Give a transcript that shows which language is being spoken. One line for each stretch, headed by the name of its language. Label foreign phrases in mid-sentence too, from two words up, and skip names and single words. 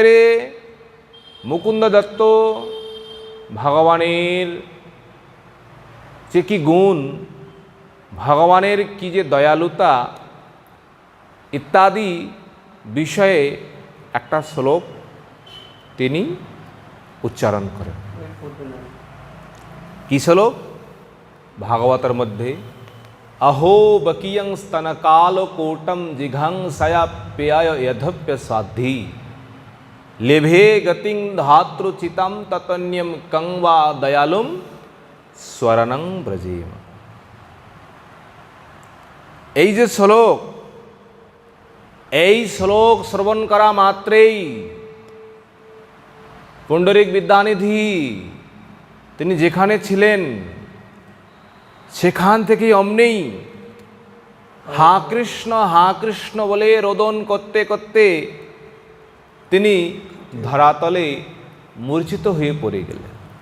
Bangla: বুঝতে পেরে মুকুন্দ দত্ত ভগবানের যে কি গুণ, ভগবানের কি যে দয়ালুতা ইত্যাদি বিষয়ে একটা শ্লোক তিনি উচ্চারণ করেন। কি শ্লোক? ভাগবতের মধ্যে
Sanskrit: अहो बकीयं स्तनकालकोटं जिघंसयाप्याय यधप्य स्वाद्धि लेभे गतिं धातृचितं ततन्यं कं वा दयालुं स्वरणं ब्रजेम।
Bangla: এই যে শ্লোক, এই শ্লোক শ্রবণ করা মাত্রেই পুণ্ডরিক বিদ্যানিধি তিনি যেখানে ছিলেন সেখান থেকে অমনেই হা কৃষ্ণ বলে রোদন করতে করতে তিনি ধরাতলে মূর্ছিত হয়ে পড়ে গেলেন।